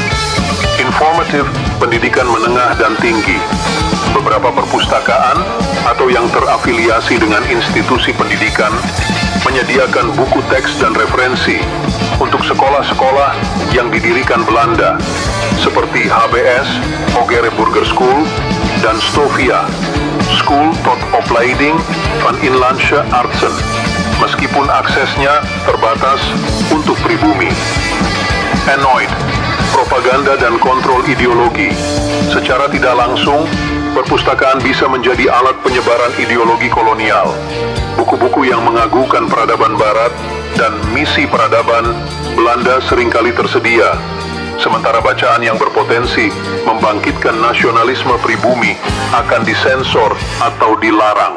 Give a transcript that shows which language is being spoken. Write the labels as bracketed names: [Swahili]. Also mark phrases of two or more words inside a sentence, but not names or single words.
[Indonesian] Informatif pendidikan menengah dan tinggi. Beberapa perpustakaan atau yang terafiliasi dengan institusi pendidikan menyediakan buku teks dan referensi untuk sekolah-sekolah yang didirikan Belanda, seperti HBS, Hoogere Burger School, dan Stovia, School tot Opleiding van Inlandse Artsen, meskipun aksesnya terbatas untuk pribumi. Enoid, propaganda dan kontrol ideologi. Secara tidak langsung, perpustakaan bisa menjadi alat penyebaran ideologi kolonial. Buku-buku yang mengaguhkan peradaban Barat dan misi peradaban Belanda seringkali tersedia, sementara bacaan yang berpotensi membangkitkan nasionalisme pribumi akan disensor atau dilarang.